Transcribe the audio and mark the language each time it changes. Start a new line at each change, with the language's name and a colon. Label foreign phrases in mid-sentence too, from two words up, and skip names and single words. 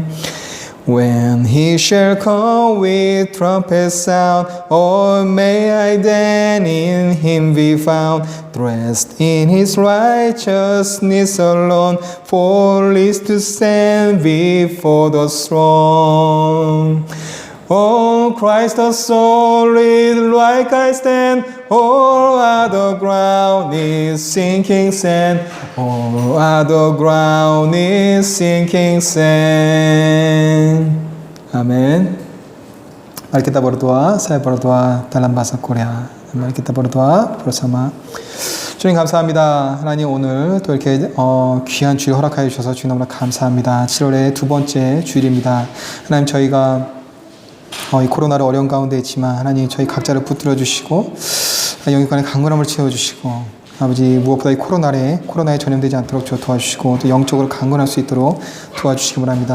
English: When He shall come with trumpet sound, oh, may I then in Him be found, dressed in His righteousness alone, for least to stand before the throne. On Christ the solid rock I stand, all other ground is sinking sand. All other ground is sinking sand.
Indonesian: Amin. Mari kita berdoa. Saya berdoa dalam bahasa Korea. Mari kita berdoa bersama.
Korean: 주님 감사합니다. 하나님 오늘 또 이렇게 귀한 주일 허락하여 주셔서 주님 너무나 감사합니다. 7월의 두 번째 주일입니다. 하나님 저희가 이 코로나로 어려운 가운데 있지만 하나님 저희 각자를 붙들어 주시고 영육간의 강건함을 채워주시고 아버지 무엇보다 이 코로나에 전염되지 않도록 도와주시고 또 영적으로 강건할 수 있도록 도와주시기 바랍니다.